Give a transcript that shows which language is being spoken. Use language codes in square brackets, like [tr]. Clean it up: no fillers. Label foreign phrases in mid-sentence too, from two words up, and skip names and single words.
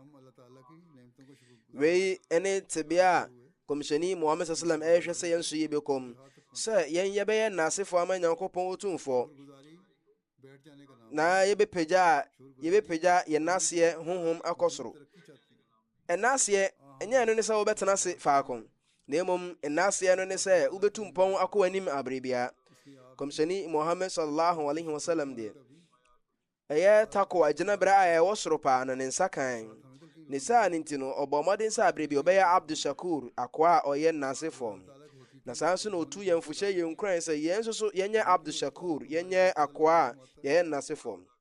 [ak] wei ɛne tebea a kɔmhyɛni Muhammad sallam ɛhwɛ sɛ yɛn nso yɛ bɛkɔm sɛ yɛn yɛbɛyɛ n'asefoɔ ama Nyankopɔn ɔtumfoɔ na yɛbɛpagya yɛn naseɛ honhom akɔ soro ɛnaaseɛ ɛnyɛ ɛno ne sɛ wobɛtena ase faako, na mmom ɛnaaseɛ no ne sɛ wobɛtu mpɔn akɔ w'anim abere biara. kɔmhyɛni Muhammad [ar] صلى الله عليه وسلم [ak] deɛ ɛyɛ takoa gyina berɛ a ɛwɔ soro paa no ne nsa kan. ne saa ne nti no ɔbɔ mmɔden sɛ abere bi ɔbɛyɛ Abdul Shakur, akoa a ɔyɛ nnasefoɔ. na saa nso na ɔtu yɛn mfohyɛ yɛn nkuran sɛ yɛn nso so yɛnyɛ Abdul Shakur, yɛnyɛ akoa a yɛyɛ nnasefoɔ.